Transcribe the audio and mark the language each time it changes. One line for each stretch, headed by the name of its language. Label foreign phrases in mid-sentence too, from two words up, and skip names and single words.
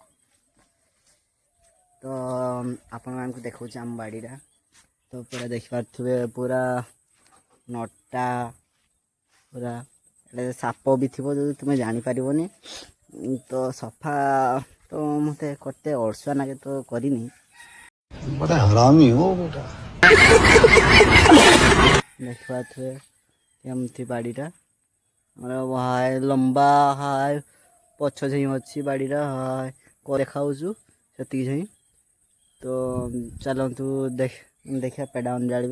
Odia: ତ ଆପଣମାନଙ୍କୁ ଦେଖାଉଛି ଆମ ବାଡ଼ିଟା। ତ ପୁରା ଦେଖିପାରୁଥିବେ, ପୁରା ନଟା, ପୁରା ଏଇଟା ସାପ ବି ଥିବ ଯଦି ତୁମେ ଜାଣିପାରିବନି। ତ ସଫା ତ ମୋତେ କରତେ ଅଳସୁଆ ନାଗେ ତ କରିନି।
Hindi: बड़ा हरामी हो बेटा।
Odia: ଦେଖିପାରୁଥିବେ ଏମିତି ବାଡ଼ିଟା ଆମର ହାଏ ଲମ୍ବା, ହାଏ ପଛ ଝାଇଁ ଅଛି ବାଡ଼ିଟା, ହାଏ ଦେଖାଉଛୁ ସେତିକି ଝାଇଁ। ତ ଚାଲନ୍ତୁ ଦେଖିବା ପେଡ଼ା ଅଣ୍ଡାଳିବା।